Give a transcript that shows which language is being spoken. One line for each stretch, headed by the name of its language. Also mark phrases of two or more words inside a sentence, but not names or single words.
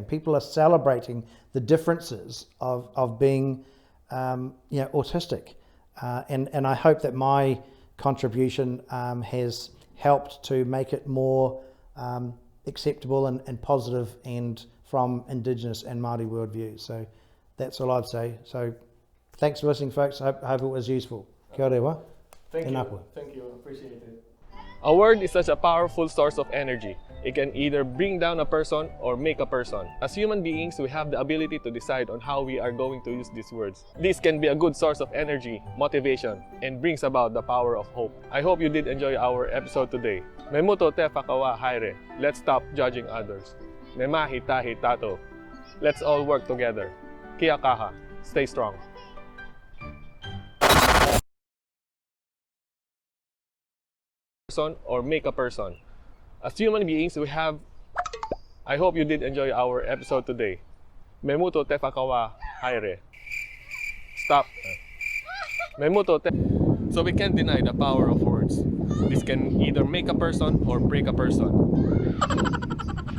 English: People are celebrating the differences of being autistic, and I hope that my contribution has helped to make it more acceptable and positive, and from Indigenous and Māori worldviews. So that's all I'd say. So thanks for listening, folks. I hope it was useful.
Māori: Kia ora.
English: Thank you, appreciate it. A word is such a powerful source of energy. It can either bring down a person or make a person. As human beings, we have the ability to decide on how we are going to use these words. This can be a good source of energy, motivation, and brings about the power of hope. I hope you did enjoy our episode today.
Māori: Me muto te whakawa haere.
English: Let's stop judging others.
Māori: Me mahi tahi tato.
English: Let's all work together.
Māori: Kia kaha.
English: Stay strong. Or make a person. As human beings, we have... I hope you did enjoy our episode today.
Māori: Me muto te whakawa haere. Stop. Me muto te...
English: So we can't deny the power of words. This can either make a person or break a person.